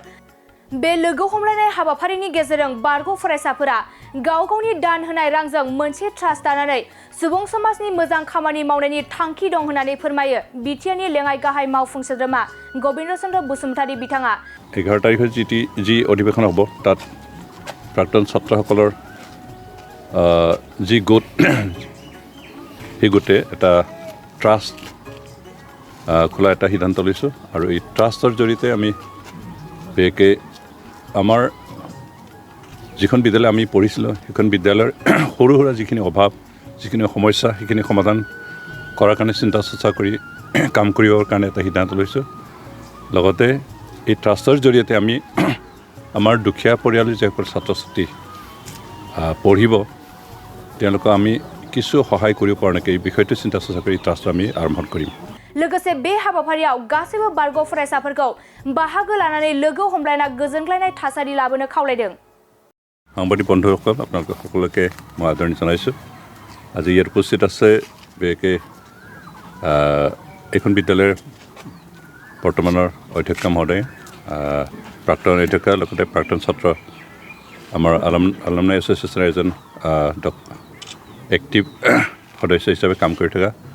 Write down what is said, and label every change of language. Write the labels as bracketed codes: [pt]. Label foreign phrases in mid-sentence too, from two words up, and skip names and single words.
[brx] बे लोगो हमलायनाय हाबाफारिनि गेजेरजों बारग' फरायसाफोरा गाव गावनि दान होनाय रांजों मोनसे ट्रास्ट दानानै सुबुं समाजनि मोजां खामानि मावनायनि थांखि दं होननानै फोरमायो बिटिआरनि लेङाइ गाहाय मावफुं सोद्रोमा गबिन्द चन्द्र बसुमतारी बिथाङा। [as] 11 तारिखৰ যি অধিৱেশন হ'ব তাত প্ৰাক্তন ছাত্ৰসকলৰ যি গোট সেই গোটে এটা ট্ৰাষ্ট খোলা এটা সিদ্ধান্ত লৈছোঁ আৰু এই ট্ৰাষ্টৰ জৰিয়তে আমি বিশেষকৈ আমাৰ যিখন বিদ্যালয় আমি পঢ়িছিলোঁ সেইখন বিদ্যালয়ৰ সৰু সুৰা যিখিনি অভাৱ যিখিনি সমস্যা সেইখিনি সমাধান কৰাৰ কাৰণে চিন্তা চৰ্চা কৰি কাম কৰিবৰ কাৰণে এটা সিদ্ধান্ত লৈছোঁ। লগতে এই ট্ৰাষ্টৰ জৰিয়তে আমি আমাৰ দুখীয়া পৰিয়ালৰ যিসকল ছাত্ৰ ছাত্ৰী পঢ়িব তেওঁলোকক আমি কিছু সহায় কৰিব পৰা নাই এই বিষয়টো চিন্তা চৰ্চা কৰি ট্ৰাষ্টটো আমি আৰম্ভ কৰিম। [brx] लोगोसे बे हाबाफारियाव गासैबो बारग' फरायसाफोरखौ बाहागो लानानै लोगो हमलायना गोजोनग्लायनाय थासारि लाबोनो खावलायदों। [as] সাংবাদিক বন্ধুসকল আপোনালোক সকলোকে মই আদৰণি জনাইছোঁ। আজি ইয়াত উপস্থিত আছে বিশেষকৈ এইখন বিদ্যালয়ৰ বৰ্তমানৰ অধ্যক্ষা মহোদয় প্ৰাক্তন অধ্যক্ষা লগতে প্ৰাক্তন ছাত্ৰ আমাৰ [en] alumni association [as] এজন এক্টিভ সদস্য হিচাপে কাম কৰি থকা